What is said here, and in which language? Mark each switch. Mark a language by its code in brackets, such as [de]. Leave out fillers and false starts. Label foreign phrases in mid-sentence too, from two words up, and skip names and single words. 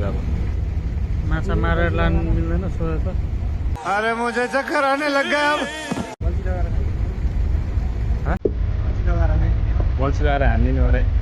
[ne] अब माछा मारेर लानु मिल्दैन सोधे त। [hi] अरे मुझे चक्कर आने लग गया अब। [ne] बल्छी लगाएर हानिदिनु अरे।